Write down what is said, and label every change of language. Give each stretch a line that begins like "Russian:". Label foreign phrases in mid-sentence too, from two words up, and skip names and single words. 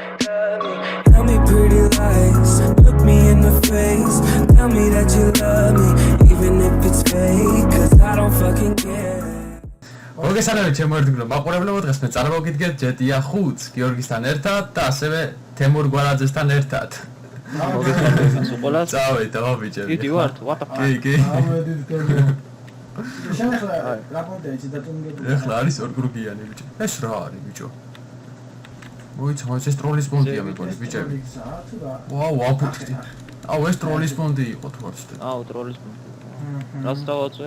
English: Tell me pretty lies, look me in the face. Tell me that you love me, even if it's fake. Cause I don't fucking care.
Georgian: მოგესალმებით ჩემო ერთგულო მაყურებლებო, დღეს მე წარმოგიდგენთ ჯეტია 5-ს გიორგისთან ერთად და ასევე თემურ გვარაძესთან ერთად. მოგესალმებით ყველას. წავედით აბა ბიჭები. დიდი ვართ,
English: what the fuck.
Georgian: კი. ავედით გოგო. შეხლა რა კონტენტი დატუნგებული. ეხლა არის ორგრუპიანი ბიჭი. ეს რა არის ბიჭო? მოიცა ეს ტროლის პონტია მეგონი ბიჭები. ვაუ, აფუჭდი. აუ ეს ტროლის პონტი იყო თუ არ ვცდები. აუ ტროლის რას დავაწვე?